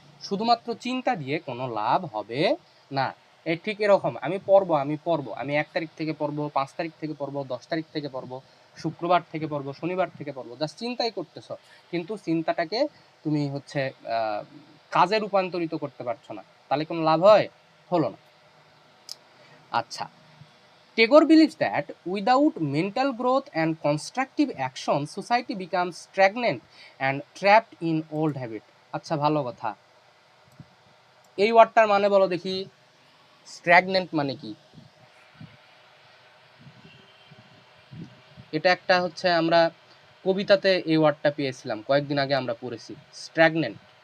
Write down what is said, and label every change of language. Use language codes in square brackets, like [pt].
[bn] শুধুমাত্র চিন্তা দিয়ে কোনো লাভ হবে না। এই ঠিক এরকম আমি পড়বো, আমি 1 তারিখ থেকে পড়বো, 5 তারিখ থেকে পড়বো, 10 তারিখ থেকে পড়বো, শুক্রবার থেকে পড়বো, শনিবার থেকে পড়বো, জাস্ট চিন্তাই করতেছো, কিন্তু চিন্তাটাকে তুমি হচ্ছে কাজে রূপান্তরিত করতে পারছো না, তাহলে কোনো লাভ হয়? হলো না। [en] আচ্ছা, Tagore believes that without mental growth and constructive action, society becomes stagnant and trapped in old habit. [bn] আচ্ছা, ভালো কথা। এই ওয়ার্ডটার মানে বলো দেখি, স্ট্র্যাগনেন্ট মানে কি? এটা একটা হচ্ছে আমরা কবিতাতে এই ওয়ার্ডটা পেয়েছিলাম, কয়েকদিন আগে আমরা পড়েছি, স্ট্র্যাগনেন্ট।